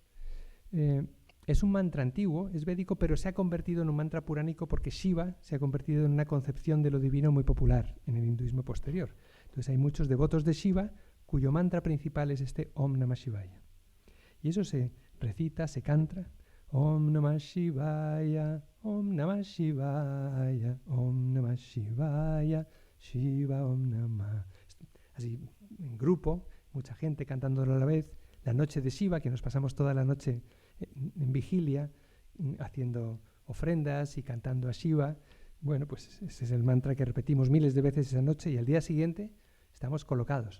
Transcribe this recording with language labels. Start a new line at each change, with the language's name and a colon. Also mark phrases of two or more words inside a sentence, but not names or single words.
Spanish: Es un mantra antiguo, es védico, pero se ha convertido en un mantra puránico porque Shiva se ha convertido en una concepción de lo divino muy popular en el hinduismo posterior. Entonces hay muchos devotos de Shiva cuyo mantra principal es este
Sanskrit: ॐ नमः शिवाय.
Spanish: Y eso se recita, se canta.
Sanskrit: ॐ नमः शिवाय, ॐ नमः शिवाय, ॐ नमः शिवाय, शिव ॐ नमः.
Spanish: Así, en grupo, mucha gente cantándolo a la vez. La noche de Shiva, que nos pasamos toda la noche en vigilia, haciendo ofrendas y cantando a Shiva. Bueno, pues ese es el mantra que repetimos miles de veces esa noche y al día siguiente estamos colocados.